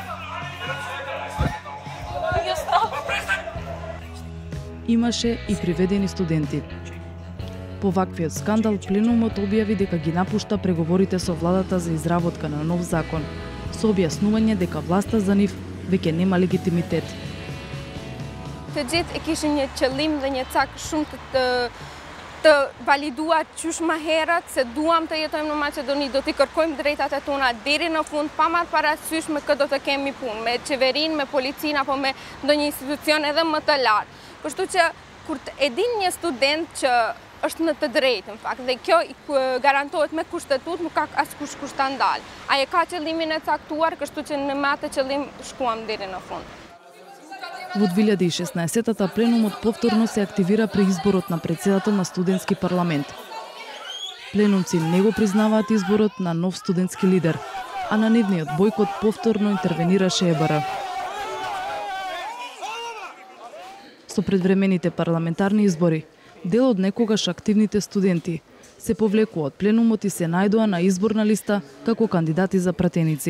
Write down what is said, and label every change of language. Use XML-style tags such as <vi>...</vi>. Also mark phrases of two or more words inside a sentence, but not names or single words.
<mk>Имаше и приведени студенти. По ваквиот скандал, пленумот објави дека ги напушта преговорите со владата за изработка на нов закон, со објаснување дека власта за нив веќе нема легитимитет.</mk> <sq>Të gjithë e kishin një qëllim dhe një cak shumë të validuar qysh më herët se duam të jetojmë në Maqedoni, do t'i kërkojmë drejtat e tona deri në fund, pa marrë parasysh me këtë do të kemi punë, me qeverinë, me policinë apo me ndonjë institucion edhe më të lartë. Kështu që kur e din një student që është në të drejtë, në fakt, dhe kjo garantohet me kushtetut, nuk ka askush kushtandal. Ai e ka qëllimin e caktuar, kështu që në me atë qëllim shkuam deri në fund.</sq> <mk>Во 2016-та пленумот повторно се активира при изборот на председател на студентски парламент. Пленумци не го признаваат изборот на нов студентски лидер, а на нивниот бојкот повторно интервенираше ЕБР. Со предвремените парламентарни избори, дел од некогаш активните студенти се повлекува од пленумот и се најдоа на изборна листа како кандидати за пратеници.</mk>